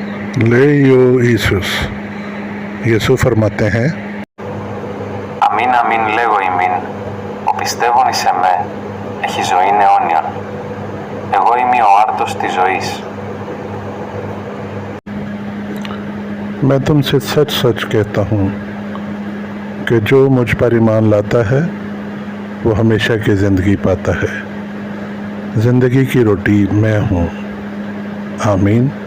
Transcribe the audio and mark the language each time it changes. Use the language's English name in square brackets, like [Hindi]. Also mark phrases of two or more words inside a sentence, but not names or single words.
[Greek] Leo Isus. Ιησού φαρματέ हैं. Αμήν αμήν λέγω ημίν, ο πιστεύων εις εμέ έχει ζωήν αιώνιον. Εγώ είμαι ο άρτος της ζωής. [Hindi] मैं तुमसे सच सच कहता हूँ कि जो मुझ पर ईमान लाता है वो हमेशा की ज़िंदगी पाता है। ज़िंदगी की रोटी मैं हूँ। आमीन।